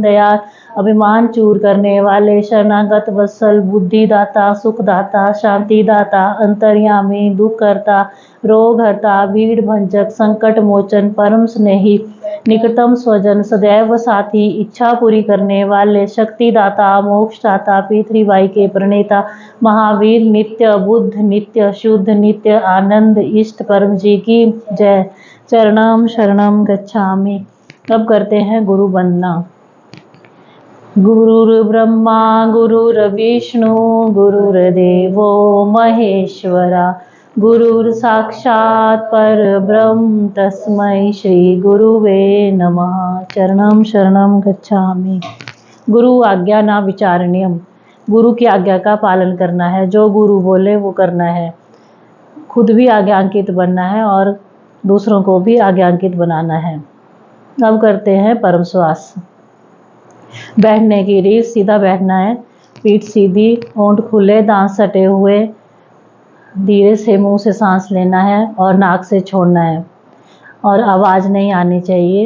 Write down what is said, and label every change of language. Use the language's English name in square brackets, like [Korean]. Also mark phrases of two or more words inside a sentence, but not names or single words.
[Hindi] दयाल अभिमान चूर करने वाले शरणागत वत्सल बुद्धिदाता सुखदाता शांतिदाता अंतर्यामी दुख करता रोग हरता भीड़ भंजक संकट मोचन परम स्नेही निकटतम स्वजन सदैव साथी इच्छा पूरी करने वाले शक्तिदाता मोक्षदाता पृथ्वीबाई के प्रणेता महावीर नित्य बुद्ध नित्य शुद्ध नित्य आनंद इष्ट परम जी की जय। [Sanskrit] चरणम शरणम गच्छामि। [Hindi] अब करते हैं गुरु वंदना। [Sanskrit] गुरुर्ब्रह्मा गुरुर्विष्णु गुरुर्देवो महेश्वरा गुरुर्साक्षात् परब्रह्म तस्मै श्री गुरुवे नमः। चरणम शरणम गच्छामि। गुरु आज्ञा ना विचारणीयम। [Hindi] गुरु की आज्ञा का पालन करना है, जो गुरु बोले वो करना है, खुद भी आज्ञांकित बनना है और दूसरों को भी आज्ञांकित बनाना है। अब करते हैं परम श्वास। बैठने की रीत, सीधा बैठना है, पीठ सीधी, होंठ खुले, दांत सटे हुए, धीरे से मुंह से सांस लेना है और नाक से छोड़ना है और आवाज़ नहीं आनी चाहिए।